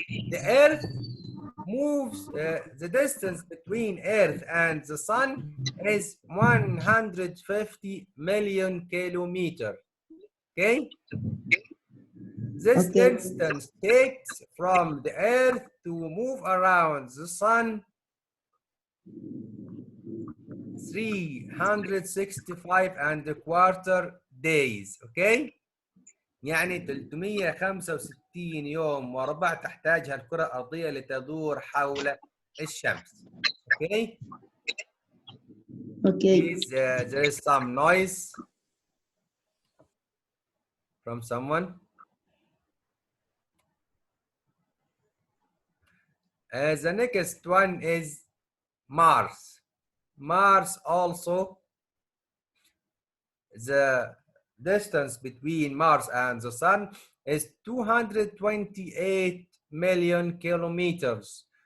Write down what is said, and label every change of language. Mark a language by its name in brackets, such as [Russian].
[English] The Earth moves, the distance between Earth and the Sun is 150 million kilometers. Okay? This distance takes from the Earth to move around the Sun 365 and a quarter days. Okay? [Arabic] يعني 365 يوم وربع تحتاجها الكرة الأرضية لتدور حول الشمس. [English] Okay? Okay. Please, there is some noise from someone. The next one is Mars. Mars also, the distance between Mars and the Sun is 228 million kilometers.